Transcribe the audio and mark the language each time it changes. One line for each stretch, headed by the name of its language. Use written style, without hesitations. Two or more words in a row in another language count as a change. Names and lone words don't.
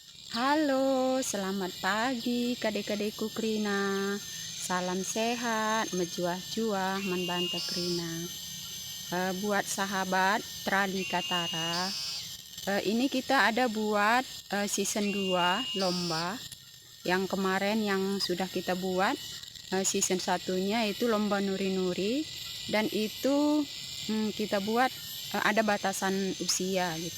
Indonesian: Halo, selamat pagi
Batak Karo: kadek-kadekku Krina.
Indonesian: Salam sehat,
Batak Karo: menjuah-juah, membanta Krina.
Indonesian: Buat sahabat Trali Katara, ini kita ada buat season 2 lomba. Yang kemarin yang sudah kita buat season satunya itu lomba nuri-nuri, dan itu kita buat ada batasan usia gitu.